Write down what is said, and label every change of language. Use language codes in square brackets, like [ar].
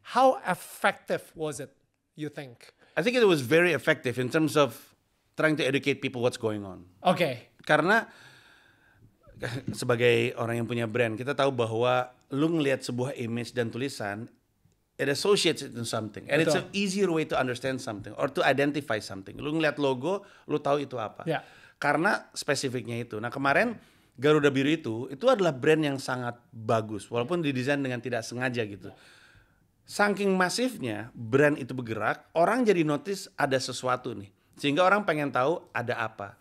[en] How effective was it, you think? I think it was very effective in terms of trying to educate people what's going on. Oke. [id] Karena sebagai orang yang punya brand, kita tahu bahwa lu ngelihat sebuah image dan tulisan [en] it associates it to something, and it's [id] Betul. [en] an easier way to understand something or to identify something. [id] Lu ngeliat logo, lu tahu itu apa. Ya. Karena spesifiknya itu. Nah kemarin Garuda Biru itu adalah brand yang sangat bagus, walaupun didesain dengan tidak sengaja gitu. Saking masifnya brand itu bergerak, orang jadi notice ada sesuatu nih, sehingga orang pengen tahu ada apa.